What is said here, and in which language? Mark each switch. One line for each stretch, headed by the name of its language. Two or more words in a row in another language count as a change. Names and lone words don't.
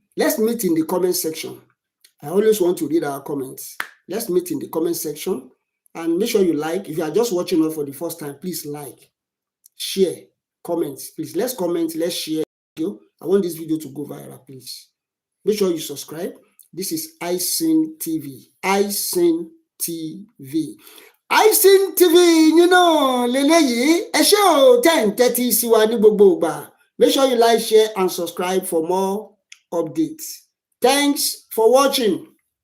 English: Let's meet in the comment section. I always want to read our comments. Let's meet in the comment section. And make sure you like. If you are just watching us for the first time, please like, share, comment. Please, let's comment, let's share the video. I want this video to go viral, please. Make sure you subscribe. This is iSyn TV. iSyn TV. iSyn TV, leleyi,
Yoruba: ẹ ṣé o, 10:30 sí wa ní gbogbo ìgbà.
English: Make sure you like, share, and subscribe for more updates. Thanks for watching.